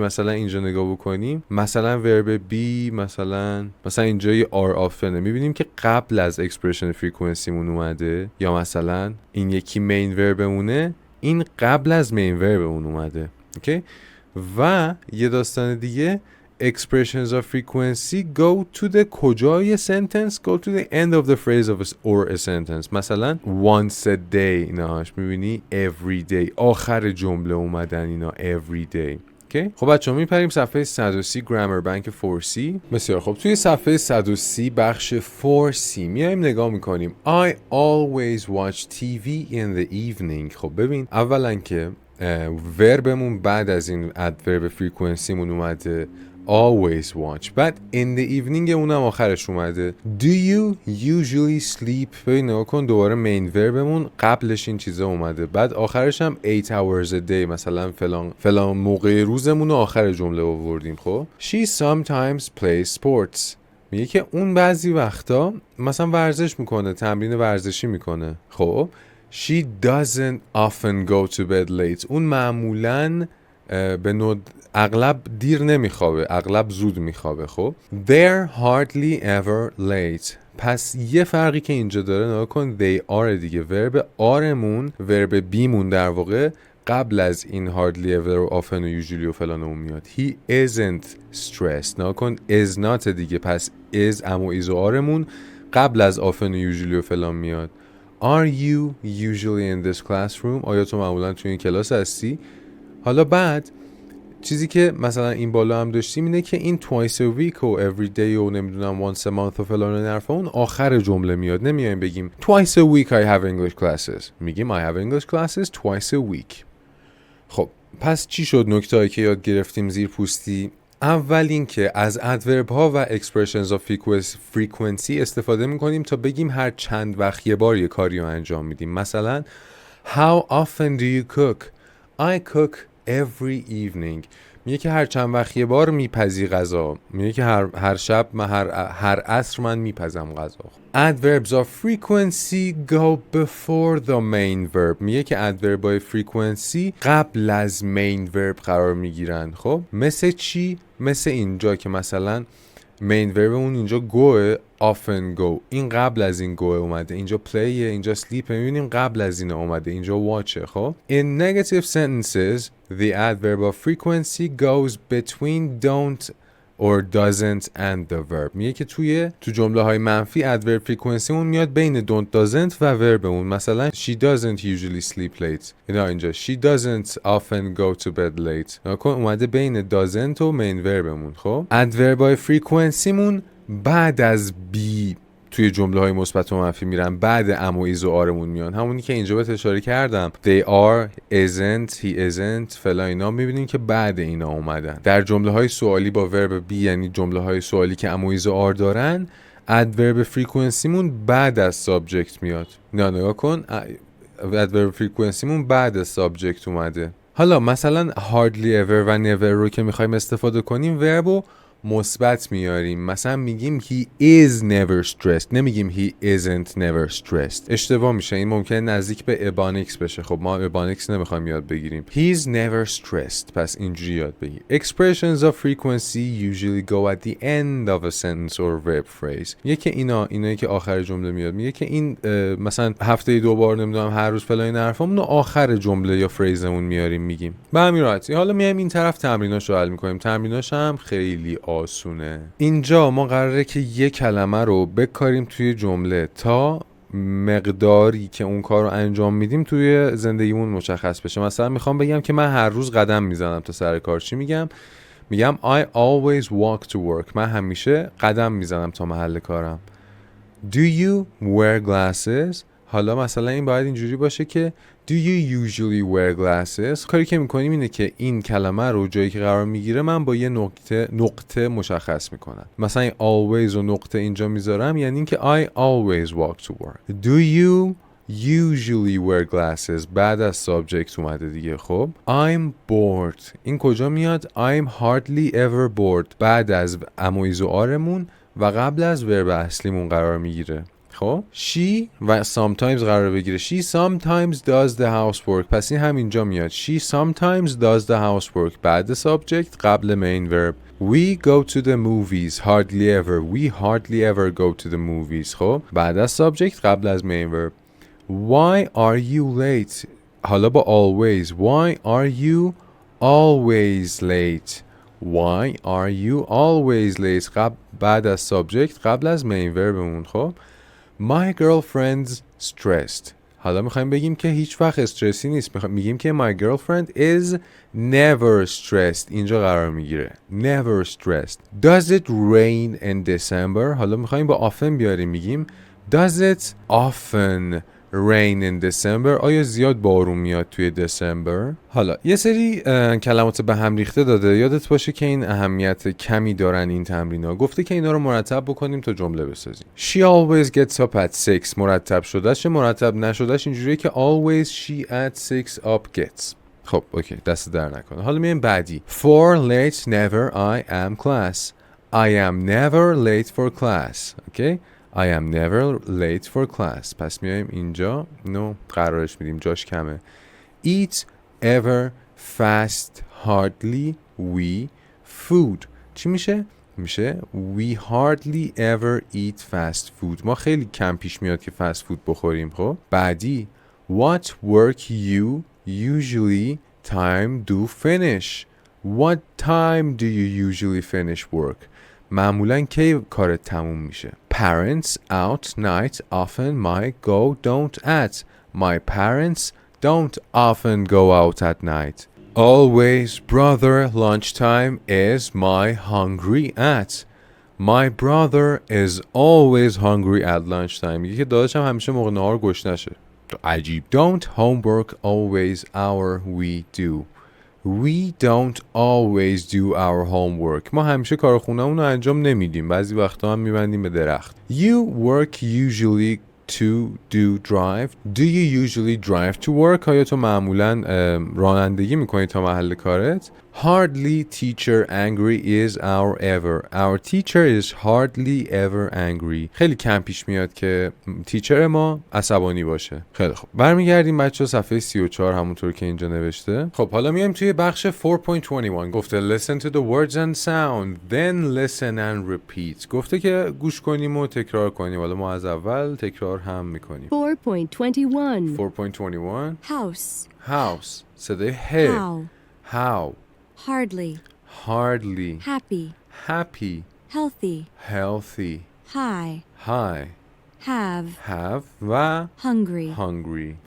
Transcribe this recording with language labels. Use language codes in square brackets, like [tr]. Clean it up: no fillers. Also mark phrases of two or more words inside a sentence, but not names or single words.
[fa] مثلا اینجا نگاه بکنیم، مثلا [en] verb be [fa] مثلا اینجا یه [en] are often, [fa] میبینیم که قبل از [en] expression frequency [fa] مون اومده، یا مثلا این یکی [en] main verb, [fa] این قبل از [en] main verb [fa] اومده. اوکی؟ و یه داستان دیگه [en] expressions of frequency go to the کجای sentence go to the end of the phrase of or a sentence. [fa] مثلا [en] once a day [fa] ایناش میبینی [en] every day [fa] آخر جمله اومدن اینا [en] every day. Okay. [fa] خب بچه‌ها میپریم صفحه 130 گرامر بانک 4C. بسیار خب توی صفحه 130 بخش 4C میایم نگاه میکنیم [en] I always watch TV in the evening. [fa] خب ببین اولا که وربمون بعد از این [en] adverb frequency [fa] اومده [en] always watch، [fa] بعد [en] in the evening [fa] اونم آخرش اومده [en] do you usually sleep. [fa] ببین نگاه کن دوباره [en] main verb [fa] قبلش این چیزا اومده، بعد آخرش هم [en] 8 hours a day [fa] مثلا فلان موقع روزمون رو آخر جمله آوردیم. [en] خب she sometimes plays sports. [fa] میگه که اون بعضی وقتا مثلا ورزش میکنه، تمرین ورزشی میکنه. [en] خب she doesn't often go to bed late. [fa] اون معمولاً اغلب دیر نمیخوابه، اغلب زود میخوابه. [en] خب they're hardly ever late. [fa] پس یه فرقی که اینجا داره نگاه کن [en] they are [fa] دیگه، [en] verb are verb be [fa] در واقع قبل از این [en] hardly ever [fa] و often و usually و فلان اون میاد. [en] he isn't stressed. [fa] نگاه کن [en] is not [fa] دیگه، پس is اما is و آرمون قبل از often و usually و فلان میاد. [en] are you usually in this classroom. [fa] آیا تو معمولا تو این کلاس هستی؟ حالا بعد چیزی که مثلا این بالا هم داشتیم اینه که این [en] twice a week [fa] و [en] every day [fa] و نمیدونم [en] once a month [fa] و فلان نرفا اون آخر جمله میاد. نمیایم بگیم [en] twice a week I have English classes، میگیم I have English classes twice a week. [fa] خب پس چی شد نکته‌ای که یاد گرفتیم زیر پوستی؟ اول این که از ادورب ها و [en] expressions of frequency [fa] استفاده میکنیم تا بگیم هر چند وقت یه بار یه کاری رو انجام میدیم. [en] مثلا how often do you cook. I cook every evening. [fa] میگه که هر چند وقت یه بار میپزی غذا. میگه که هر شب هر عصر من میپزم غذا. [en] Adverbs of frequency go before the main verb. [fa] میگه که [en] adverb of frequency [fa] قبل از [en] main verb [fa] قرار میگیرن. خب مثل چی؟ مثل اینجا که مثلا [en] main verb [fa] اون اینجا goه، [en] often go. [fa] این قبل از این goه اومده. اینجا play، اینجا sleep. میبینیم قبل از این اومده. اینجا watch. [en] خب in negative sentences the adverb of frequency goes between don't or doesn't and the verb. [fa] میگه که تو جمله های منفی [en] adverb frequency [fa] اون میاد بین [en] don't doesn't [fa] و verb اون. [en] مثلا she doesn't usually sleep late. [fa] اینا اینجا [en] she doesn't often go to bed late. [fa] نکن اومده بین doesn't و main verb مون. خب adverb های frequency مون بعد از be توی جمله های مثبت و منفی میرن، بعد ام و ایز و آرمون میان. همونی که اینجا بهت اشاره کردم [en] they are isn't he isn't [fa] فلا اینا میبینیم که بعد اینا اومدن. در جمله های سوالی با [en] verb be, [fa] یعنی جمله های سوالی که ام و ایز و آر دارن، [en] adverb frequency [fa] مون بعد از سابجکت میاد. نگاه کن [en] adverb frequency [fa] مون بعد از سابجکت اومده. حالا مثلا [en] hardly ever [fa] و never رو که میخوایم استفاده کنیم وربو مثبت میاریم. مثلا میگیم [en] he is never stressed، نمیگیم he isn't never stressed. [fa] اشتباه میشه، این ممکنه نزدیک به ابانیکس بشه. خب ما ابانیکس نمیخوایم یاد بگیریم. [en] He's never stressed، پس اینجوری یاد بگیر. Expressions of frequency usually go at the end of a sentence or verb phrase. [fa] میگه که اینایی که آخر جمله میاد. میگه که این مثلا هفته 2 بار نمیدونم هر روز فلان حرفامون آخر جمله یا فریزمون میاریم میگیم. به همین راحتی. حالا میایم این طرف تمریناشو حل میکنیم. تمریناش هم خیلی آسونه. اینجا ما قراره که یک کلمه رو بکاریم توی جمله تا مقداری که اون کار رو انجام میدیم توی زندگیمون مشخص بشه. مثلا میخوام بگم که من هر روز قدم میزنم تا سر کار. چی میگم؟ میگم [en] I always walk to work. [fa] من همیشه قدم میزنم تا محل کارم. [en] Do you wear glasses؟ [fa] حالا مثلا این باید اینجوری باشه که [en] Do you usually wear glasses؟ [fa] کاری که میکنیم اینه که این کلمه رو جایی که قرار میگیره من با یه نقطه مشخص میکنم. مثلا این always و نقطه اینجا میذارم، یعنی اینکه [en] I always walk to work. Do you usually wear glasses؟ [fa] بعد از subject اومده دیگه. خب [en] I'm bored، [fa] این کجا میاد؟ [en] I'm hardly ever bored [fa] بعد از امویز و آرمون و قبل از ورب اصلیمون قرار میگیره. خب she و sometimes قرار بگیره. [en] She sometimes does the housework. [fa] پس این همینجا میاد. [en] She sometimes does the housework بعد subject قبل main verb. We go to the movies. Hardly ever. We hardly ever go to the movies. [fa] خب بعد از subject قبل از [en] main verb. Why are you late؟ [fa] حالا با [en] always. Why are you always late؟ Why are you always late [fa] بعد از [en] subject [fa] قبل از [en] main verbمون. خب My girlfriend's stressed. [fa] حالا میخوایم بگیم که هیچ وقت استرسی نیست. میگیم که [en] my girlfriend is never stressed. [fa] اینجا قرار میگیره. [en] Never stressed. Does it rain in December؟ [fa] حالا میخوایم با often بیاریم. میگیم [en] Does it often rain in December؟ [fa] آیا زیاد بارون میاد توی دسامبر؟ حالا یه سری کلمات به هم ریخته داده. یادت باشه که این اهمیت کمی دارن این تمرینا. گفته که اینا رو مرتب بکنیم تا جمله بسازیم. [en] She always gets up at 6. [fa] مرتب شدهش مرتب نشدهش اینجوریه که [en] always she at 6 up gets. [fa] خب اوکی، دست در نکنه. حالا میایم بعدی. [en] For late never I am class. I am never late for class. [fa] اوکی؟ [en] I am never late for class. [fa] پس میایم اینجا اینو قرارش میدیم، جاش کمه. [en] Eat ever fast hardly we food. [fa] چی میشه؟ میشه [en] we hardly ever eat fast food. [fa] ما خیلی کم پیش میاد که [en] fast food [fa] بخوریم. خب بعدی [en] What work you usually time do finish. What time do you usually finish work؟ [fa] معمولاً کی کارت تموم میشه؟ [en] Parents out night often might go don't at. My parents don't often go out at night. Always brother lunchtime is my hungry at. My brother is always hungry at lunchtime. [fa] میگه که داداشم همیشه موقع نهار گشنشه. عجیب. [en] Don't homework always our we do. We don't always do our homework. [fa] ما همیشه کار خونه‌مون رو انجام نمیدیم. بعضی وقتا هم میبندیم به درخت. [en] You work usually to do drive. Do you usually drive to work? [fa] آیا تو معمولاً رانندگی میکنی تا محل کارت؟ [en] Hardly teacher angry is our teacher is hardly ever angry. [fa] خیلی کم پیش میاد که تیچر ما عصبانی باشه. خیلی خب برمیگردیم بچه صفحه 34 همونطور که اینجا نوشته. خب حالا میایم توی بخش 4.21. [en] گفته listen to the words and sound then listen and repeat. [fa] گفته که گوش کنیم و تکرار کنیم. حالا ما از اول تکرار هم میکنیم. 4.21 house صدای ه. [en] How hardly happy healthy high have و hungry.